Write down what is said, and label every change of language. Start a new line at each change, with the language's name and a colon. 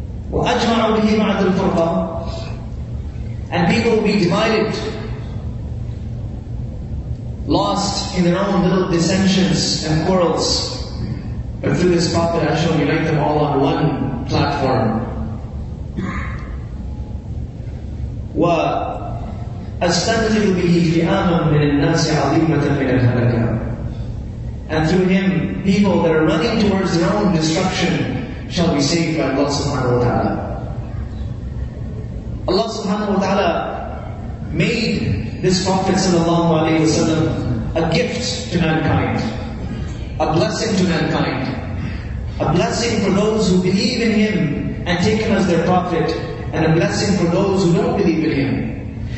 Arabic: وأجمع به بعد الفرقة.
English: And people will be divided, lost in their own little dissensions and quarrels. But through this Prophet I shall unite them all on one platform.
Arabic: وأستنقذ به فئاما من الناس عظيمة من الهلكة.
English: And through him, people that are running towards their own destruction shall be saved by Allah subhanahu wa ta'ala. Allah subhanahu wa ta'ala made this Prophet sallallahu alayhi wa sallam a gift to mankind, a blessing to mankind, a blessing for those who believe in him and take him as their Prophet, and a blessing for those who don't believe in him.